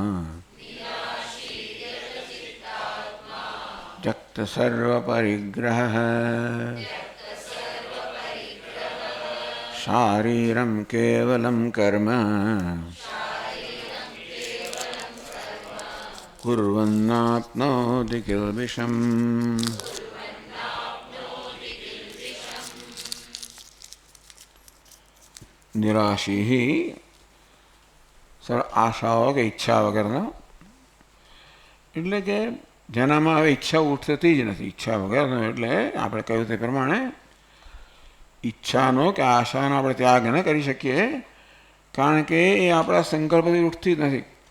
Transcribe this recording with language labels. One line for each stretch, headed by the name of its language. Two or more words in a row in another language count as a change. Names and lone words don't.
Sanskrit: त्यक्त सर्वपरिग्रहः शारीरं केवलं कर्म कुर्वन्नाप्नोति किल्बिषम्। निराशी ही
Gujarati: સર આશાઓ કે ઈચ્છા વગરનો, એટલે કે જેનામાં હવે ઈચ્છા ઉઠતી જ નથી, ઈચ્છા વગરનો. એટલે આપણે કહ્યું તે પ્રમાણે ઈચ્છાનો કે આશાનો આપણે ત્યાગ ન કરી શકીએ, કારણ કે એ આપણા સંકલ્પથી ઉઠતી જ નથી.